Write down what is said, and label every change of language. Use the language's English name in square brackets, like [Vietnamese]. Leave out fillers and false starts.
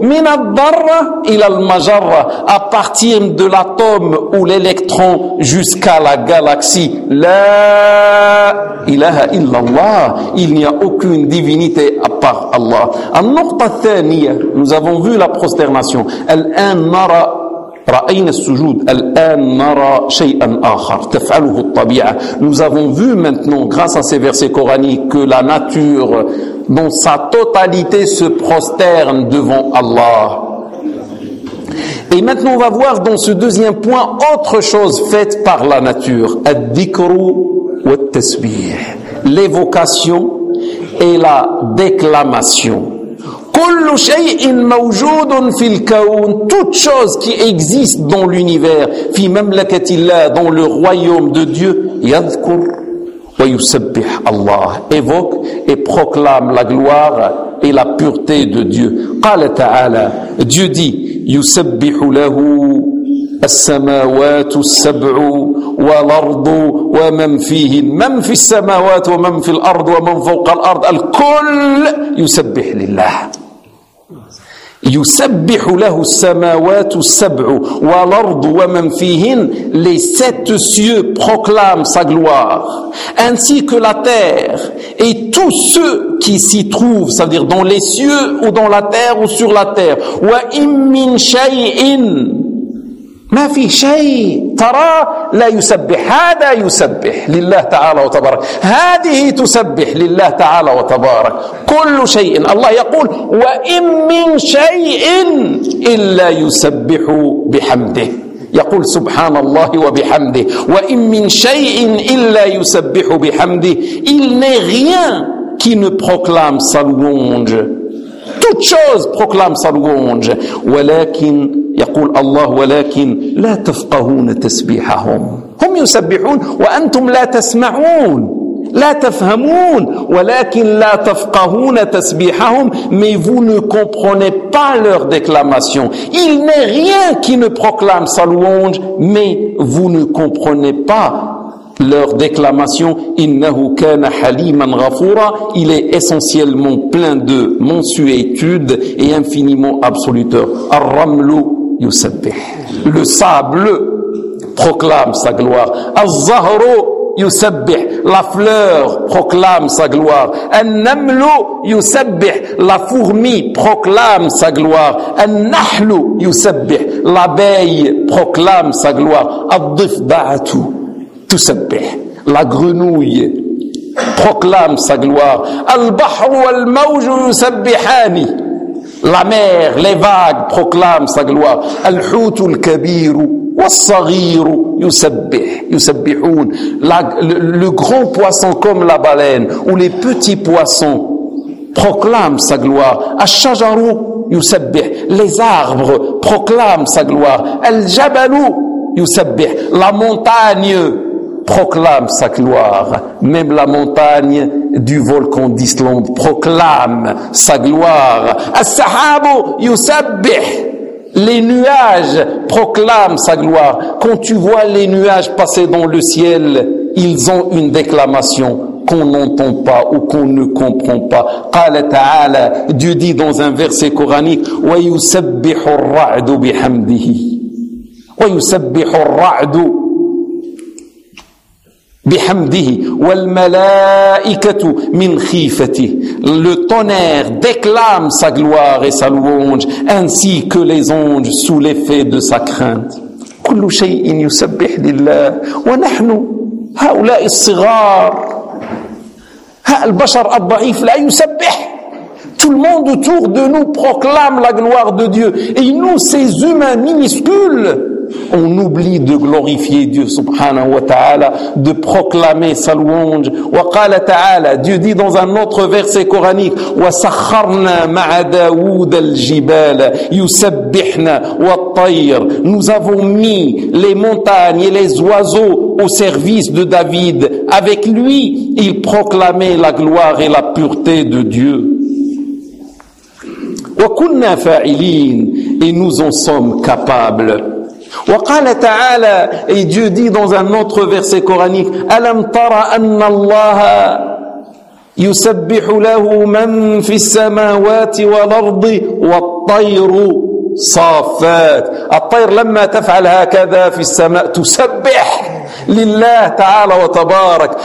[Arabic] من الذرة إلى المجرة, [French] à partir de l'atome ou l'électron jusqu'à la galaxie. [Arabic] La ilaha illallah, [French] il n'y a aucune divinité à part Allah. [Arabic] النقطة الثانية, [French] nous avons vu la prosternation. [Arabic] الآن نرى رأينا السجود الآن نرى شيئا آخر تفعله الطبيعة. [French] Nous avons vu maintenant grâce à ces versets coraniques que la nature dans sa totalité se prosterne devant Allah. Et maintenant on va voir dans ce deuxième point autre chose faite par la nature. [Arabic] الذكرو والتسبيح, [French] l'évocation et la déclamation. [Arabic] كل شيء موجود في الكون, [French] toute chose qui existe dans l'univers, [Arabic] في مملكة الله, [French] dans le royaume de Dieu, [Arabic] يذكر ويسبح الله, [French] évoque et proclame la gloire et la pureté de Dieu. [Arabic] قال تعالى, Dieu dit, يسبح له السماوات السبع والأرض ومن فيهن, من في السماوات ومن في الأرض ومن فوق الأرض, الكل يسبح لله. يسبح له السماوات السبع والأرض ومن فيهن, [French] les sept cieux proclament sa gloire, ainsi que la terre et tous ceux qui s'y trouvent, c'est-à-dire dans les cieux ou dans la terre ou sur la terre. [Arabic] وإن من شيء ما في شيء ترى لا يسبح, هذا يسبح لله تعالى وتبارك, هذه تسبح لله تعالى وتبارك, كل شيء. الله يقول وإن من شيء إلا يسبح بحمده, يقول سبحان الله وبحمده وإن من شيء إلا يسبح بحمده [French] il n'est rien qui ne proclame sa louange. Toute chose proclame sa louange. [Arabic] ولكن يقول الله ولكن لا تفقهون تسبيحهم. هم يسبحون وأنتم لا تسمعون. لا تفهمون ولكن لا تفقهون تسبيحهم [French] mais vous ne comprenez pas leur déclamation. Il n'est rien qui ne proclame sa louange mais vous ne comprenez pas leur déclamation. [Arabic] إنه كان حليما غفورا. [French] Il est essentiellement plein de mansuétude et infiniment absoluteur. [Arabic] الرمل يسبح. [French] Le sable proclame sa gloire. [Arabic] الزهر يسبح. [French] La fleur proclame sa gloire. [Arabic] النمل يسبح. [French] La fourmi proclame sa gloire. [Arabic] النحل يسبح. [French] L'abeille proclame sa gloire. [Arabic] الضفدع تسبح. [French] La grenouille proclame sa gloire. [Arabic] البحر والموج يسبحان. [French] La mer, les vagues proclament sa gloire. [Arabic] الحوت الكبير والصغير يسبح. يسبحون. [French] Le grand poisson comme la baleine ou les petits poissons proclament sa gloire. [Arabic] الشجر يسبح. [French] Les arbres proclament sa gloire. [Arabic] الجبل يسبح. [French] La montagne proclame sa gloire. Même la montagne du volcan d'Islande proclame sa gloire. [Arabic] السحاب يسبح. [French] Les nuages proclament sa gloire. Quand tu vois les nuages passer dans le ciel, ils ont une déclamation qu'on n'entend pas ou qu'on ne comprend pas. [Arabic] قال تعالى, [French] Dieu dit dans un verset coranique, [Arabic] ويسبح الرعد بحمده. ويسبح الرعد بحمده والملائكة من خيفته. [French] Le tonnerre déclame sa gloire et sa louange ainsi que les anges sous l'effet de sa crainte. كل شيء يسبح لله ونحن هؤلاء الصغار ها البشر الضعيف لا يسبح. Tout le monde autour de nous proclame la gloire de Dieu et nous ces humains minuscules on oublie de glorifier Dieu [Arabic] subhanahu wa ta'ala, [French] de proclamer sa louange. [Arabic] Wa qala ta'ala, [French] Dieu dit dans un autre verset coranique, [Arabic] wa sakharna ma'a Daoud al-jibala yusabbihna wat-tayr. [French] Nous avons mis les montagnes et les oiseaux au service de David. Avec lui, il proclamait la gloire et la pureté de Dieu. [Arabic] Wa kunna fa'ilin, [French] et nous en sommes capables. [Arabic] وقال تعالى اي [French] Dieu dit dans un autre verset coranique [Arabic] الم ترى ان الله يسبح له من في السماوات والارض والطير صافات. الطير لما تفعل هكذا في السماء تسبح لله تعالى وتبارك.